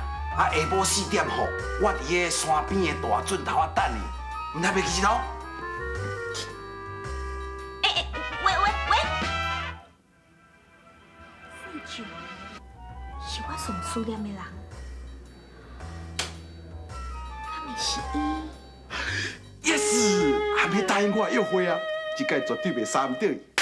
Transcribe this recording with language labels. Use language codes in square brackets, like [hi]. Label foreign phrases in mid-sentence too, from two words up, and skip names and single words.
[nan] 啊，下晡4点吼，我伫个山边的大圳头啊等你，唔通袂记咯？喂，姓赵，是我上思念的人，敢会是伊？Yes，阿妹答应我约会啊，这届绝对袂杀唔到伊。